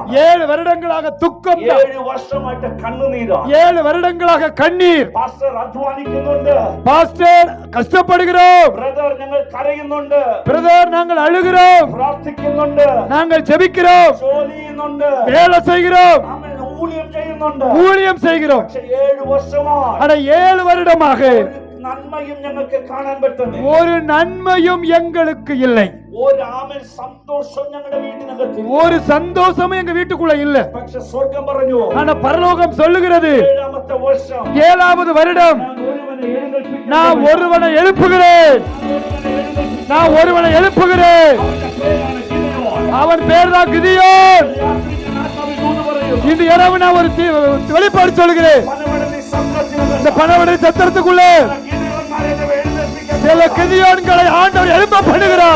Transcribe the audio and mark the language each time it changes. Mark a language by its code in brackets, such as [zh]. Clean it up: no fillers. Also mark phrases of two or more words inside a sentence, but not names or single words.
[ta] 7 வருடங்களாக துக்கம், [ml] 7 വർഷമായിട്ട് കണ്ണുനീരാണ്. [ta] 7 வருடங்களாக கண்ணீர். [ml] പാസ്റ്റർ അധ്വാനിക്കുന്നുണ്ട്. [ta] பாஸ்டர் கஷ்டப்படுகிறோம், [ml] ബ്രദർ ഞങ്ങൾ കരയുന്നുണ്ട്. [ta] பிரதர் நாங்கள் அழுகிறோம், [ml] പ്രാർത്ഥിക്കുന്നുണ്ട്. [ta] நாங்கள் ஜெபிக்கிறோம், [ml] ജോലി ചെയ്യുന്നുണ്ട്. [ta] வேலை செய்கிறோம், [ml] ആമേൻ. ഊഴിയം ചെയ്യുന്നുണ്ട്. [ta] ஊழியம் செய்கிறோம். [ml] പക്ഷേ 7 വർഷമായി [ta] ஆனா 7 வருடமாக [ml] നന്മയും ഞങ്ങൾക്ക് കാണാൻ പറ്റുന്നില്ല. [ta] ஒரு நன்மையும் எங்களுக்கு இல்லை, [ml] ഒരു ആമേൻ സന്തോഷം ഞങ്ങളുടെ വീട്ടിനകത്ത്. [ta] ஒரு சந்தோஷமும் எங்க வீட்டுக்குள்ள இல்ல. [ml] പക്ഷെ സ്വർഗം പറഞ്ഞു, [ta] ஆனா பரலோகம் சொல்லுகிறது, [ml] 7ാമത്തെ വർഷം [ta] 7வது வருடம் நான் ஒருவனை எழுப்புகிறேன். நான் ஒருவனை எழுப்புகிறேன். அவன் பேர் தான் கிதியோன். இந்த இரவு நான் ஒரு வெளிப்பாடு சொல்கிறேன். இந்த பணவடை சத்திரத்துக்குள்ளே சில கிதியோன்களை ஆண்டவர் எழுப்ப பண்ணுகிறார்.